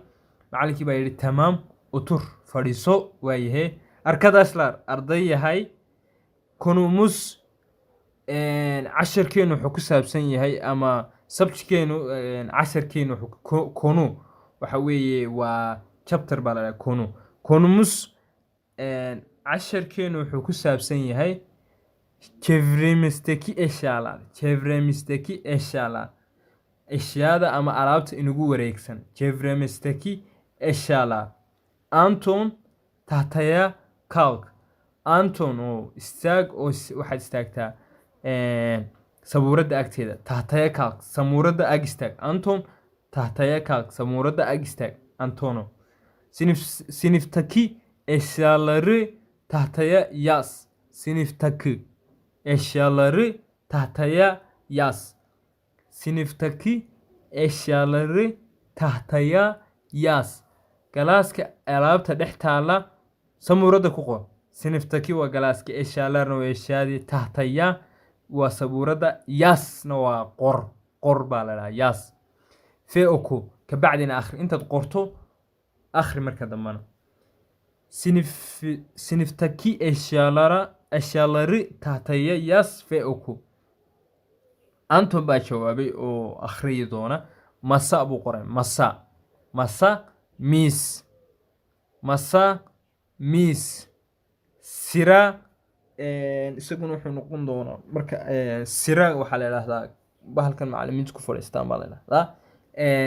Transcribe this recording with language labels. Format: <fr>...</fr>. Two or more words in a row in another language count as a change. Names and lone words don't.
<so>Macallinkii baa yidhi</so> <tr>tamaam otur</tr> <so>fadhiiso waayahay. Arkadaşlar arday yahay konumuz casharkeenu wuxuu ku saabsan yahay ama subjectkeenu casharkeenu konu waxa weeye waa chapter baa la yidhahdaa konu. Konumuz casharkeenu wuxuu ku saabsan yahay</so> <tr>çevremizdeki eşyalar. Çevremizdeki eşyalar.</tr> <so>Eşyada ama alaabta inagu wareegsan.</so> <tr>Çevremizdeki eşyalar. Anton tahtaya kalk.</tr> <so>Anton o istaag oo waxaad istaagtaa sabuuradda agteeda.</so> <tr>Tahtaya kalk.</tr> <so>Samuuradda ag istaag.</so> <tr>Anton tahtaya kalk.</tr> <so>Samuuradda ag istaag. Antono.</so> <tr>Sınıftaki eşyaları tahtaya yaz. Sınıftaki eşyaları tahtaya yaz. Sınıftaki eşyaları tahtaya yaz.</tr> <so>Galaaska alaabta dhex taala samuurada ku qor. Sınıftaki waa galaaska eşyalarna waa eşyaadii tahtaya waa sabuurada yasna waa qor. Qor baa la dhahaa yas. Fee oku kabacdina akhri intaad qorto akhri marka dambana.</so> <tr>Sınıftaki eşyaları tahtaya yaz ve oku.</tr> <so>Anton baa jawaabay oo akhriyi doona. Masa buu qoray. Masa. Masa miis. Masa miis. Sira isaguna wuxuu noqon doonaa marka sira waxaa la yidhaahdaa bahalkan macallimiintu ku fadhiistaan baa la yidhahdaa.</so>